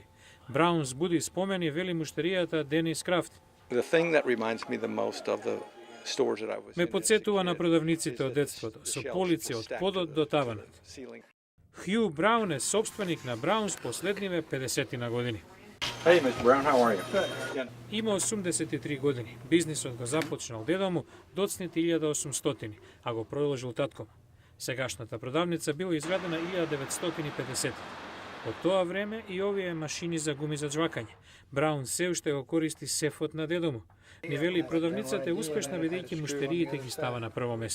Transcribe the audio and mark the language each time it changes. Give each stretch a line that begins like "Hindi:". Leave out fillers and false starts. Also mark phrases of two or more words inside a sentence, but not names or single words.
Macedonian: Браунс буди спомени, вели муштеријата Денис Крафт. Ме подсетува на продавниците од детството, со полици од подот до таванот. Хју Браун е собственик на Браунс последниве 50 години.
English: Hey, Mr. Brown, how are you?
Macedonian: Има 83 години. Бизнисот го започнал дедо му доцните 1800, а го продолжил татко. Сегашната продавница била изградена 1950. Од тоа време и овие машини за гуми за џвакање. Браун се уште го користи сефот на дедо му. Ни вели продавницата е успешна бидејќи муштериите ги става на прво место.